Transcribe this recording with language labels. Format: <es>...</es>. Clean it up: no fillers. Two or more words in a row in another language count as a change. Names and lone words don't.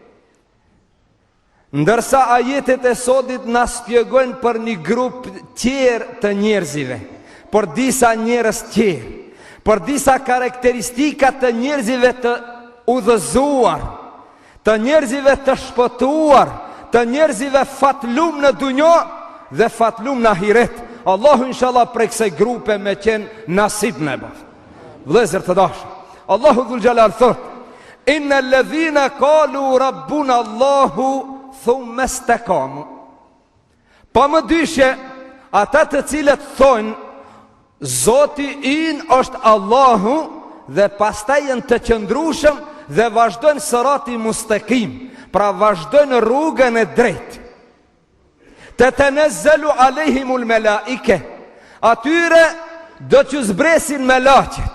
<sq>Ndërsa ajetet e sodit na spjegojnë për një grup tjerë të njerëzive, për disa njerëz tjerë, për disa karakteristika të njerëzive të udhëzuar, të njerëzive të shpëtuar, të njerëzive fatlum në dunjo dhe fatlum në ahiret. Allahu inshallah prej kësaj grupe me qenë nasib në bëf. Vëllezër të dashur, Allahu Dhul Gjelal thot:</sq> <ar>إن الذين قالوا ربنا الله ثم استقاموا.</ar> <sq>Pa më dyshe, ata të cilët thonë Zoti in është Allahu dhe pastaj janë të qëndrueshëm dhe vazhdojnë</sq> <ar>صراط مستقيم,</ar> <sq>pra vazhdojnë rrugën e drejtë.</sq> <ar>تتنزل عليهم الملائكة,</ar> <sq>atyre do që zbresin melaqet.</sq>